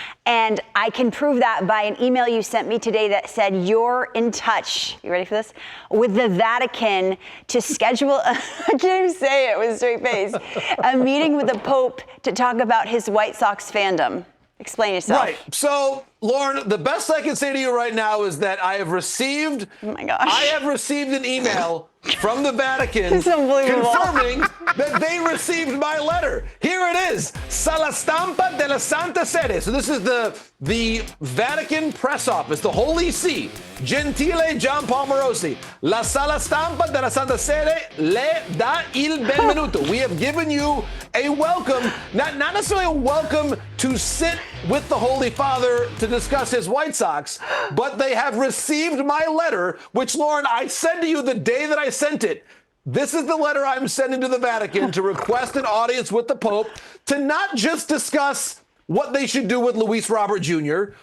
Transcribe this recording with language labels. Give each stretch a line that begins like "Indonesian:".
English: And I can prove that by an email you sent me today that said you're in touch, you ready for this, with the Vatican to schedule, I can't even say it with a straight face, a meeting with the Pope to talk about his White Sox fandom. Explain yourself. Right. So, Lauren, the best I can say to you right now is that I have received an email from the Vatican confirming that they received my letter. Here it is. Sala Stampa della Santa Sede. So this is the Vatican press office, the Holy See.
Italian: Gentile Jon Morosi. La Sala Stampa della Santa Sede le dà il benvenuto.
English: We have given you a welcome, not necessarily a welcome to sit with the Holy Father to discuss his White Sox, but they have received my letter, which, Lauren, I said to you the day that I sent it. This is the letter I'm sending to the Vatican to request an audience with the Pope to not just discuss what they should do with Luis Robert Jr.